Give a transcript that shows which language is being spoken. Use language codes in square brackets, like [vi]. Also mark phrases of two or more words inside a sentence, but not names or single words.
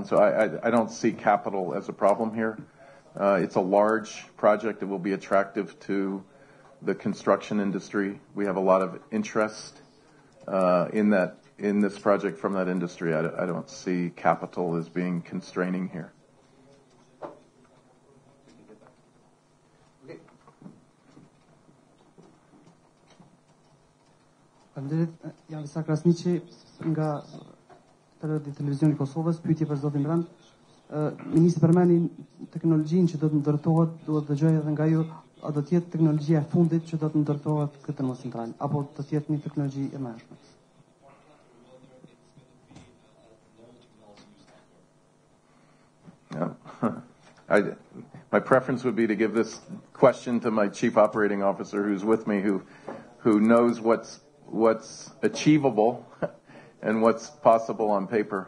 [en] So I don't see capital as a problem here. It's a large project that will be attractive to the construction industry. We have a lot of interest in this project from that industry. I don't see capital as being constraining here. [sq] Faleminderit, jam Isa Krasniqi nga televizioni i Kosovës, pyetje për zotin Brandt. Ministri përmendi teknologjinë që do të ndërtohet, duhet të dëgjoj edhe nga ju, a do të jetë teknologjia e fundit që do të ndërtohet këtë termocentral, apo do të jetë një teknologji e mëshme? [en] My preference would be to give this question to my chief operating officer, who's with me, who knows what's achievable and what's possible on paper.